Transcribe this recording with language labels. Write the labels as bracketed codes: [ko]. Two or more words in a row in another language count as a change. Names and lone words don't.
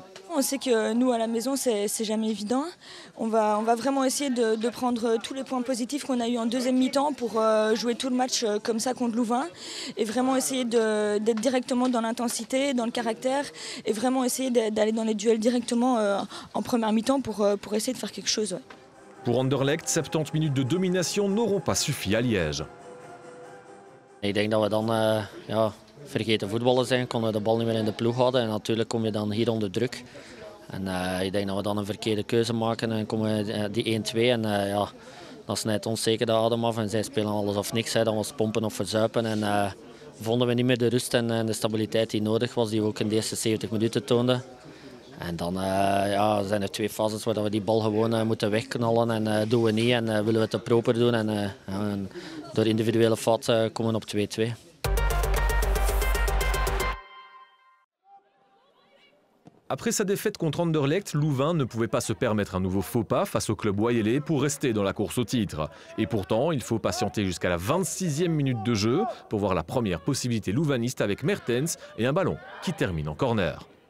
[fr] On sait que nous, à la maison, c'est jamais évident. On va vraiment essayer de prendre tous les points positifs qu'on a eu en deuxième mi-temps pour jouer tout le match comme ça contre Louvain et vraiment essayer d'être directement dans l'intensité, dans le caractère et vraiment essayer d'aller dans les duels directement en première mi-temps pour essayer de faire quelque chose. Ouais. Pour Anderlecht, 70 minutes de domination n'auront pas suffi à Liège. [nl] Ik denk dat we dan vergeten voetballen zijn, konden de bal niet meer in de ploeg houden en natuurlijk kom je dan hier onder druk. En ik denk dat we dan een verkeerde keuze maken en komen die 1-2 en dan snijdt ons zeker de adem af en zij spelen alles of niks, dan was pompen of verzuipen en vonden we niet meer de rust en de stabiliteit die nodig was, die we ook in de eerste 70 minuten toonden. En dan zijn er 2 fases waar we die bal gewoon moeten wegknallen en doen we niet en willen we het te proper doen en door individuele fouten komen we op 2-2. [fr] Après sa défaite contre Anderlecht, Louvain ne pouvait pas se permettre un nouveau faux pas face au club Wayelais pour rester dans la course au titre. Et pourtant, il faut patienter jusqu'à la 26e minute de jeu pour voir la première possibilité louvaniste avec Mertens et un ballon qui termine en corner.